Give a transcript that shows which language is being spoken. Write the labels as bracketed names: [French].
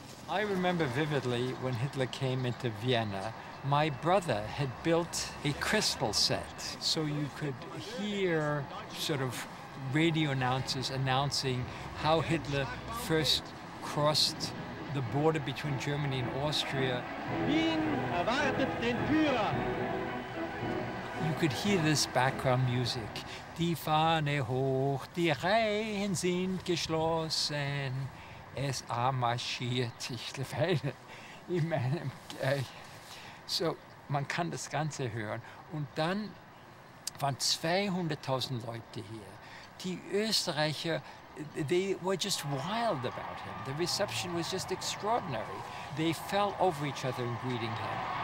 [English] I remember vividly when Hitler came into Vienna, my brother had built a crystal set, so you could hear sort of radio announcers announcing how Hitler first crossed the border between Germany and Austria. [German] Wien erwartet den Führer. [English] You could hear this background music. [German] Die Fahne hoch, die Reihen sind geschlossen. Es marschiert. Ich meine, so, man kann das Ganze hören. Und dann waren 200.000 Leute hier. Die Österreicher, [English] they were just wild about him. The reception was just extraordinary. They fell over each other in greeting him.